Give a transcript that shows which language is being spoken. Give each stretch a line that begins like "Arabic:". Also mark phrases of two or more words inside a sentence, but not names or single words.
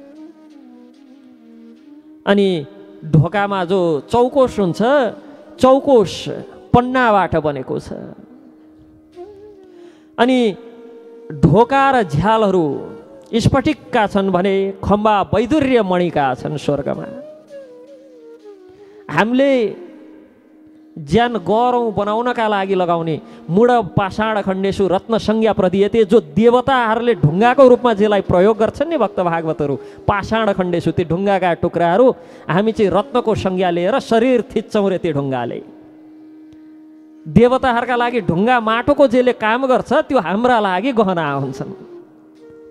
Nepali: अनि ढोकामा जो चौकोस हुन्छ, चौकोस पन्नाबाट बनेको छ। अनि ढोका र झ्यालहरू स्फटिकका छन् भने खम्बा वैदुर्य मणिका छन् स्वर्गमा। हामीले ज्यान गरौँ बनाउनका लागि लगाउने
Sanskrit: मूढ पाषाण खण्डेषु रत्न संज्ञा प्रदीयते,
Nepali: जो देवताहरूले ढुङ्गाको रूपमा जेलाई प्रयोग गर्छन् नि भक्त भागवतहरू,
Sanskrit: पाषाण खण्डेषु
Nepali: ती ढुङ्गाका टुक्राहरू हामी चाहिँ रत्नको संज्ञा लिएर शरीर थिच्छौँ रे ती ढुङ्गाले। देवताहरूका लागि ढुङ्गा माटोको जेले काम गर्छ त्यो हाम्रा लागि गहना हुन्छन्।